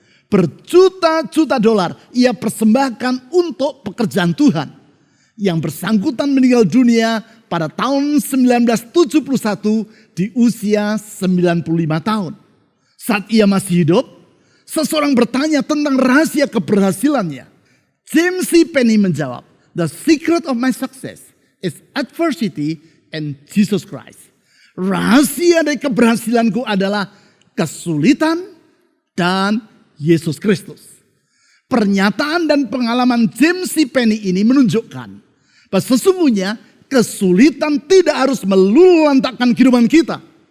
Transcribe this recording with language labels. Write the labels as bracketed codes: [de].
[id] Berjuta-juta dolar ia persembahkan untuk pekerjaan Tuhan. Yang bersangkutan meninggal dunia pada tahun 1971 di usia 95 tahun. Saat ia masih hidup, seseorang bertanya tentang rahasia keberhasilannya. James C. [en] Penny [id] menjawab, [en] "The secret of my success is adversity and Jesus Christ." [id] Rahasia dari keberhasilanku adalah kesulitan dan Yesus Kristus. Pernyataan dan pengalaman James C. Penny ini menunjukkan bahwa sesungguhnya kesulitan tidak harus meluluhlantakkan kehidupan kita.